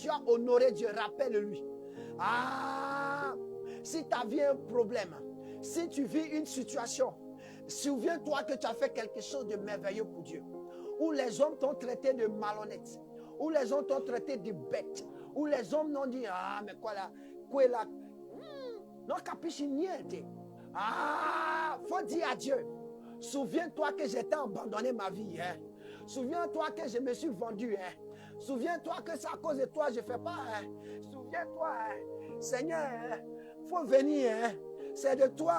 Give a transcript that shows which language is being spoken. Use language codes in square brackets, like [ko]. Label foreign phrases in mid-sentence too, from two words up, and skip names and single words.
[fr] Comment tu as honoré Dieu, rappelle-lui. Ah, Si tu as vu un problème, si tu vis une situation, souviens-toi que tu as fait quelque chose de merveilleux pour Dieu. Où les hommes t'ont traité de malhonnête, où les hommes t'ont traité de bête, où les hommes n'ont dit, ah, mais quoi là, [it] non capisci niente. [fr] Ah, faut dire à Dieu, souviens-toi que j'étais abandonné ma vie. Hein. Souviens-toi que je me suis vendu. Hein. Souviens-toi que c'est à cause de toi je ne fais pas. Hein. Souviens-toi, hein. Seigneur, il faut venir. Hein. C'est de toi.